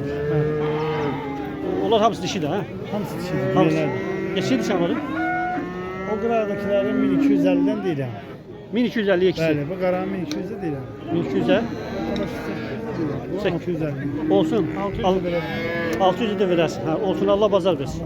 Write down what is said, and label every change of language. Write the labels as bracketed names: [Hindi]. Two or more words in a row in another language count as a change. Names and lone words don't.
[Azerbaijani] Onlar hamısı dişi de ha. Hamısı dişi. Hamısı. Hamısı. Neçeydi sen onları? O qıraqdakilərin 1250-dən deyirəm. 1250 ikisi. Bəli, bu qaranın 1200-də deyirəm. 1200'e. Bu 650. Olsun. 600 belə. 600'ü de verersin. Ha, olsun Allah bazar versin.